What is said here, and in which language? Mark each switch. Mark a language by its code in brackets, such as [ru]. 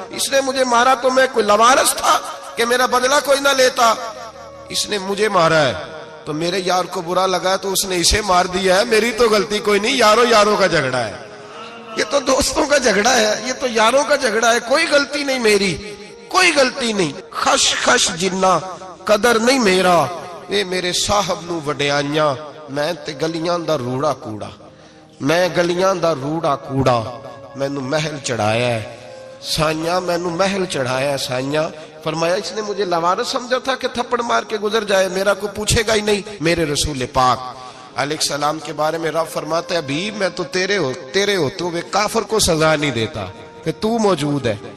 [ur] اس نے مجھے مارا تو میں کوئی لاوارث تھا کہ میرا بدلہ کوئی نہ لیتا. اس نے مجھے مارا ہے تو میرے یار کو برا لگا تو اس نے اسے مار دیا ہے، میری تو غلطی کوئی نہیں. یاروں کا جھگڑا ہے، یہ تو دوستوں کا جھگڑا ہے، یہ تو یاروں کا جھگڑا ہے، کوئی غلطی نہیں میری، کوئی غلطی نہیں. [pa] خش جنہ قدر نہیں میرا، اے میرے صاحب نو وڈیاں، میں تے گلیاں دا روڑا کوڑا، میں گلیاں دا روڑا کوڑا. مینوں محل چڑھایا ہے سائیاں، مینوں محل چڑھایا ہے سائیاں. [ur] فرمایا اس نے مجھے لاوارث سمجھا تھا کہ تھپڑ مار کے گزر جائے، میرا کو پوچھے گا ہی نہیں. میرے رسول پاک علیہ السلام کے بارے میں رب فرماتا ہے ابھی میں تو تیرے ہوتے ہوئے کافر کو سزا نہیں دیتا کہ تو موجود ہے.